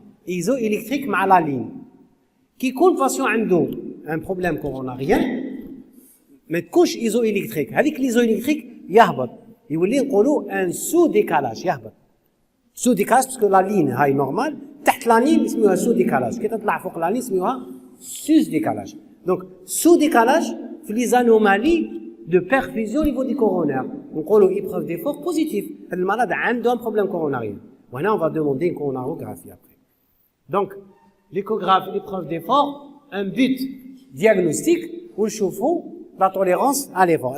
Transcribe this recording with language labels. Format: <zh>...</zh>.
<fr>Isoélectrique مع la ligne. Qui compte patient عنده un problème coronarien, mais couche isoélectrique. Avec l'isoélectrique, يهبط. يولي نقولوا un sous-décalage.</fr> <ar>يهبط.</ar> <fr>Sous-décalage parce que la ligne est normale. تحت la ligne, اسمها sous-décalage.</fr> <ar>كي تطلع فوق la ligne, اسمها sus-décalage.</ar> <fr>Donc, sous-décalage, les anomalies de perfusion au niveau du coronaire. On parle d'épreuve d'effort positif. Le malade a un problème coronarien. Maintenant, on va demander une coronarographie après. Donc, l'échographie, l'épreuve d'effort, un but diagnostique, où le chauffe-eau, la tolérance à l'effort.</fr>